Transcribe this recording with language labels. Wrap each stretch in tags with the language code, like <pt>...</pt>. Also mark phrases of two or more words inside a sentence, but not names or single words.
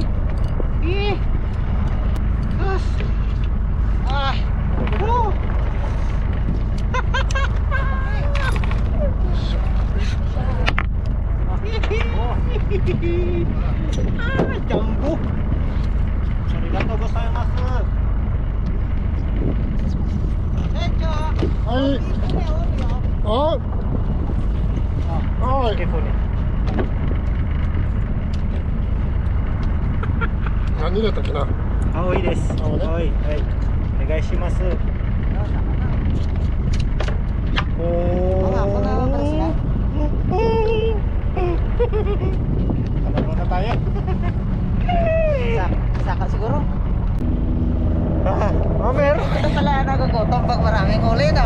<ja>Ih. Gus. Ah. Oh. Ah, jambu. ありがとうございます. Ay! Oh! Ay!</ja> <tl>Telepon eh.</tl> <ja>何だったっけな青いです. 青いね? 青い。はい. お願いします. Oh.</ja> <tl>Ako na, atras na. Kalaro na tayo. Saka siguro. Mer. Ito pala nagugutom pag maraming huli, no?</tl>